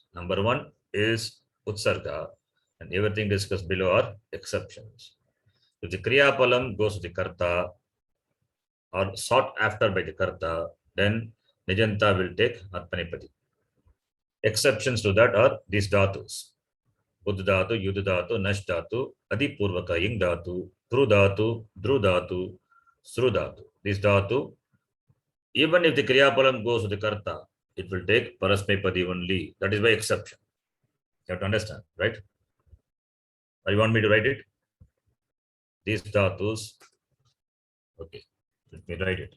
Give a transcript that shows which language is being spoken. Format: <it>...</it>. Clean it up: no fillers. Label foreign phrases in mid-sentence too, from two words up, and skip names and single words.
<en>Number one is utsarga, and everything discussed below are exceptions. If the</en> <sa>kriya palam</sa> <en>goes to the karta or sought after by the karta, then nijanta will take atmanipadi. Exceptions to that are these dhatus:</en> <sa>Buddha dhatu, Yudha dhatu, Nash dhatu, Adipurvaka, Ing dhatu, Pru dhatu, Dru dhatu, Sru dhatu.</sa> <en>This dhatu, even if the</en> <sa>kriya palam</sa> <en>goes to the karta, it will take parasmepadi only. That is by exception. You have to understand, right? Or you want me to write it? These dhatus. Okay, let me write it.</en>